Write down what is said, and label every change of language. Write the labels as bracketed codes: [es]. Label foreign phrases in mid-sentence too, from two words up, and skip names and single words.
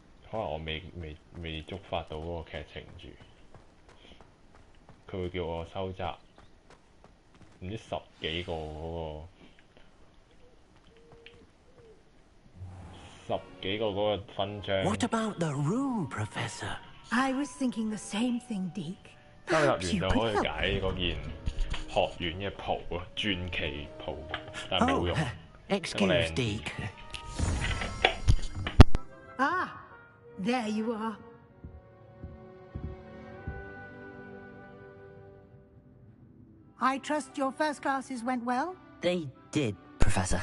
[yue] 可能我未觸發到嗰個劇情住，佢會叫我收集唔知10幾個嗰個10幾個嗰個勳章。 [en] What about the room, Professor? I was thinking the same thing, Deke. [yue] 收入完就可以解嗰件學院嘅袍啊，傳奇袍，但係冇用。 [en] Excuse Deke. Ah, there you are. I trust your first classes went well? They did, Professor.